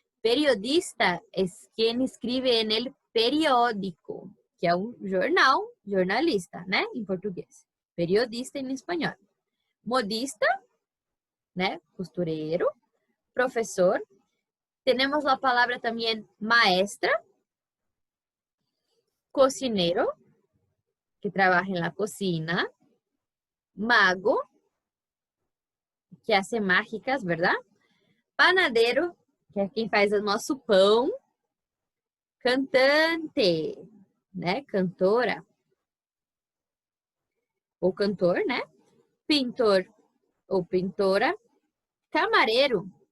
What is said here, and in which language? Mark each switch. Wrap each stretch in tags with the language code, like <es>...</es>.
<pt>Periodista é quem escreve</pt> <es>en el periódico,</es> <pt>que é um jornal, jornalista, né? Em português. Periodista em espanhol. Modista, né? Costureiro. Professor. Temos a palavra também maestra.</pt> <es>Cocinero, que trabaja en la cocina. Mago, que hace mágicas, ¿verdad?</es> <pt>Panadeiro, que é quem faz o nosso pão. Cantante, né? Cantora. Ou cantor, né? Pintor ou pintora. Camareiro.</pt>